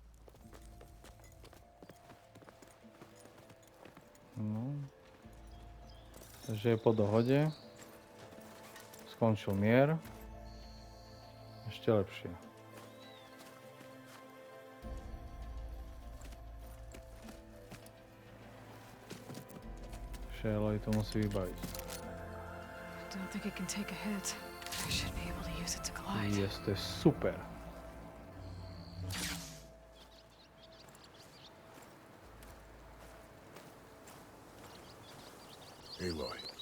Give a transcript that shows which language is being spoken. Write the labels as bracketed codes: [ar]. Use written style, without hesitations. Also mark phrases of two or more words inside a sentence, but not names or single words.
[sk] No. Takže je po dohode. Skončil mier. Ešte lepšie. Aloy to musí vybaviť. [en] Don't think it can take a hit. I should be able to use it to glide. [sk] Yes, to je super. Aloy.